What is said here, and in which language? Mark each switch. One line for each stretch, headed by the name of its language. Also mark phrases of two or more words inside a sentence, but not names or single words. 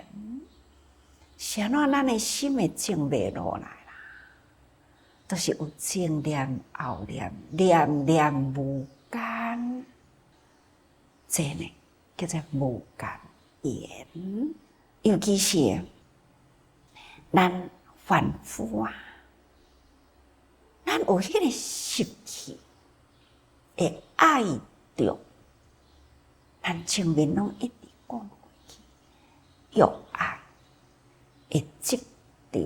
Min Nan Chinese: 是安怎咱的心会静袂落来？都是有前念后念，念念无间，这呢叫做无间缘。尤其是咱凡夫啊，咱有迄个习气，会爱着，咱前面拢一直讲过去，欲爱会执着。